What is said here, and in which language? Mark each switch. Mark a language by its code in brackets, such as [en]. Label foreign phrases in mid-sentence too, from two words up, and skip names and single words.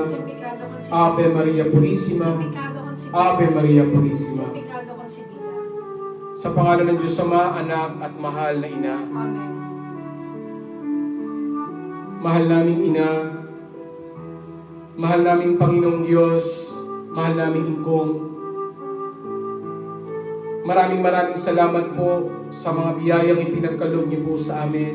[es] Simpikado konsibida. Ave Maria Purisima, Simpikado konsibida. Ave Maria Purisima. Simpikado konsibida. [tl] Sa pangalan ng Diyos Ama, Anak at Mahal na Ina, Amen. mahal naming Ina, mahal naming Panginoong Diyos, mahal naming Ingkong. Maraming salamat po sa mga biyayang ipinagkaloob niyo po sa amin.